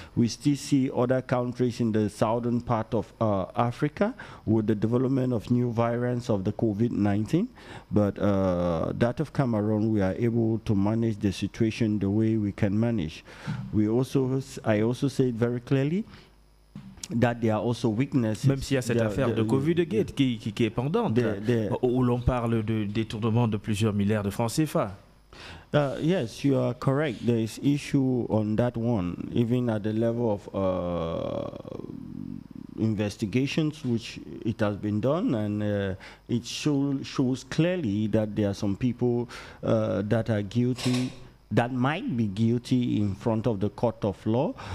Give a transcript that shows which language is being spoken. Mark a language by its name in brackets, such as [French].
[English] We still see other countries in the southern part of Africa with the development of new variants of the COVID-19, but that of Cameroon, we are able to manage the situation the way we can manage. I also say it very clearly, that there are also weaknesses. [French] Même s'il y a cette affaire de Covid-Gate qui est pendante, où l'on parle de détournement de plusieurs milliards de francs CFA. [English] Yes, you are correct. There is issue on that one, even at the level of investigations, which it has been done, and it shows clearly that there are some people that are guilty, that might be guilty in front of the court of law.